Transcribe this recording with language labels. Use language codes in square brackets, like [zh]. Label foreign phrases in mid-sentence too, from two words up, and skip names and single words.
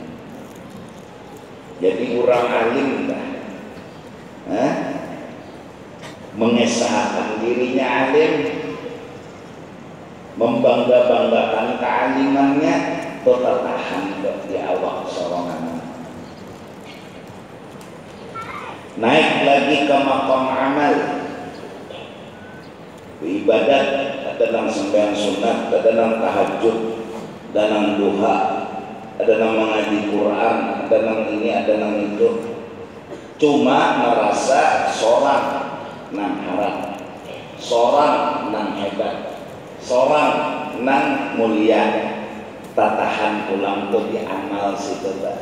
[id] Jadi orang alim mengesahkan dirinya alim, membangga-banggakan kealimannya, tertahan di awal sorongan. Naik lagi ke maqam amal, ibadat, ada yang sembahyang sunat, ada yang tahajud, ada yang duha, ada yang mengaji Quran, ada yang ini, ada yang itu. [bjn] Cuma merasa seorang nang harap, seorang nang hebat, seorang nang mulia, tatahan pulang tuh di amal situ,